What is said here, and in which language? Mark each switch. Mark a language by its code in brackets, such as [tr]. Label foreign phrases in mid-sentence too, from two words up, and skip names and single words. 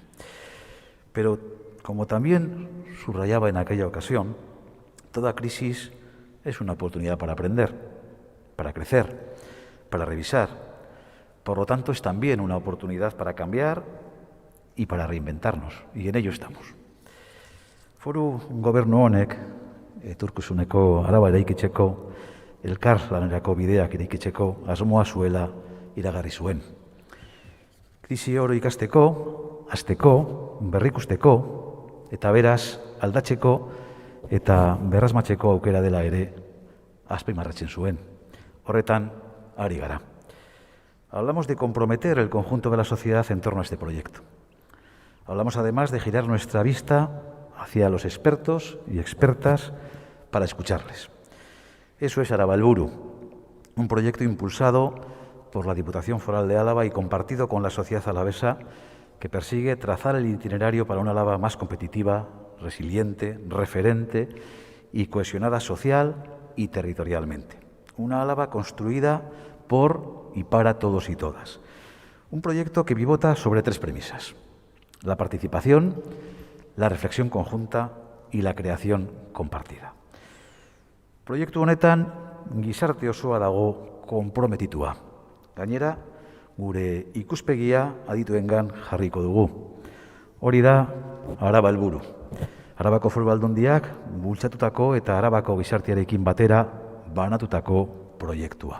[es] Pero, como también subrayaba en aquella ocasión, toda crisis es una oportunidad para aprender, para crecer, para revisar. Por lo tanto, es también una oportunidad para cambiar y para reinventarnos, y en ello estamos. [eu] Foru gobernu honek, etorkizuneko Araba eraikitzeko, elkarlanerako bideak eraikitzeko asmoa zuela iragarri zuen. Krisi oro ikasteko, hasteko, berrikusteko, eta beraz aldatzeko eta berrasmatzeko aukera dela ere azpimarratzen zuen. Horretan ari gara. [es] Hablamos de comprometer el conjunto de la sociedad en torno a este proyecto. Hablamos además de girar nuestra vista hacia los expertos y expertas para escucharles. Eso es Araba El Buru, un proyecto impulsado por la Diputación Foral de Álava y compartido con la sociedad alavesa, que persigue trazar el itinerario para una Álava más competitiva, resiliente, referente y cohesionada social y territorialmente. Una Álava construida por y para todos y todas. Un proyecto que pivota sobre tres premisas: la participación, la reflexión conjunta y la creación compartida. [eu] Proiektu honetan gizarte osoa dago konprometitua. Gainera, gure ikuspegia adituengan jarriko dugu. Hori da Araba El Buru. Arabako Foru Aldundiak bultzatutako eta Arabako gizartearekin batera banatutako proiektua.